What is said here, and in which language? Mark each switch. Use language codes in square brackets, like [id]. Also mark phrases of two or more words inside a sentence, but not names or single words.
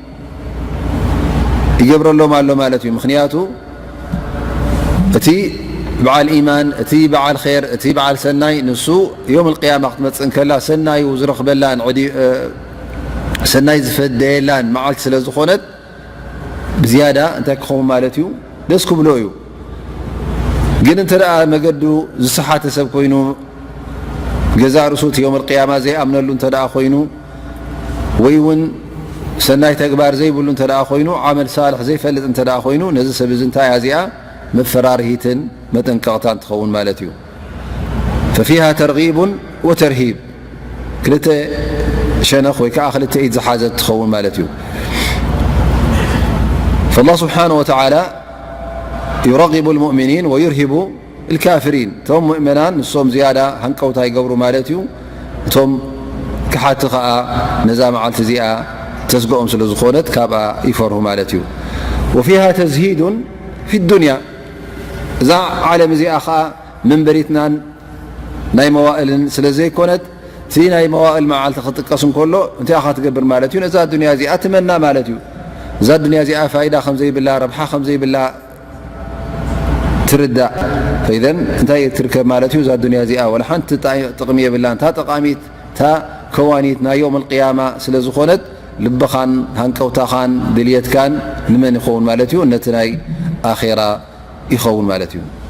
[ti] ይገብረሎም ኣሎ ማለት እዩ ምክንያቱ እቲ በዓል ኢማን እቲ በዓል ኸይር እቲ በዓል ሰናይ ንሱ [ar] يوم القيامة [ti] ክትመፅእ ከላ ሰናዩ ዝረኽበላን ሰናይ ዝፈደየላን መዓልቲ ስለ ዝኾነት ብዝያዳ እንታይ ክኸውን ማለት እዩ ደስ ክብሎ እዩ ግን እንተደኣ መገዱ ዝሰሓተ ሰብ ኮይኑ ገዛ ርእሱ እቲ [ar] يوم القيامة [ti] ዘይኣምነሉ እንተደኣ ኮይኑ ወይ እውን ሰናይ ተግባር ዘይብሉ እንተደኣ ኮይኑ [ar] عمل صالح [ti] ዘይፈልጥ እንተደኣ ኮይኑ ነዚ ሰብ እዚ እንታይ እያ እዚኣ መፈራርሂትን መጠንቀቕታን ትኸውን ማለት እዩ [ar] ففيها ترغيب وترهيب [ti] ክልተ ሸነኽ ወይ ከዓ ክልተ ኢድ ዝሓዘት ትኸውን ማለት እዩ [ar] فالله سبحانه وتعالى يرغب المؤمنين ويرهب الكافرين [ti] ቶም مؤمنان ንሶም ዝያዳ ሃንቀውታ ይገብሩ ማለት እዩ እቶም ክሓቲ ከዓ ነዛ መዓልቲ እዚኣ ተስግኦም ስለ ዝኾነት ካብኣ ይፈርሁ ማለት እዩ [ar] وفيها تزهيد في الدنيا [ti] እዛ ዓለም እዚኣ ከዓ መንበሪትናን ናይ መዋእልን ስለ ዘይኮነት እቲ ናይ መዋእል መዓልቲ ክጥቀስ እንከሎ እንታይ ኢኻ ትገብር ማለት እዩ ነዛ ዱንያ እዚኣ ትመና ማለት እዩ እዛ ዱንያ እዚኣ ፋይዳ ከም ዘይብላ ረብሓ ከም ዘይብላ ትርዳእ ፈኢዘን እንታይ ትርከብ ማለት እዩ እዛ ዱንያ እዚኣ ወላ ሓንቲ ጥቕሚ የብላን እታ ጠቃሚት እታ ከዋኒት ናይ [ar] يوم القيامة [ti] ስለ ዝኾነት ልብኻን ሃንቀውታኻን ድልየትካን ንመን ይኸውን ማለት እዩ ነቲ ናይ ኣኼራ ይኸውን ማለት እዩ